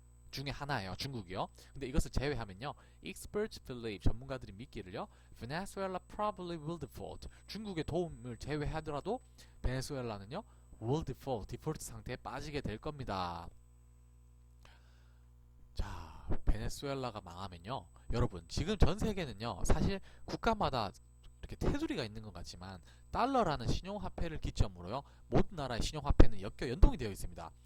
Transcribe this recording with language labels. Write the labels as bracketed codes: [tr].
[ko] 중에 하나예요. 중국이요. 근데 이것을 제외하면요, [en] experts believe, [ko] 전문가들이 믿기를요, [en] Venezuela probably will default. [ko] 중국의 도움을 제외하더라도 베네수엘라는요 [en] will default, [ko] 디폴트 상태에 빠지게 될 겁니다. 자, 베네수엘라가 망하면요, 여러분 지금 전 세계는요 사실 국가마다 이렇게 테두리가 있는 것 같지만 달러라는 신용화폐를 기점으로요 모든 나라의 신용화폐는 연동이 되어 있습니다.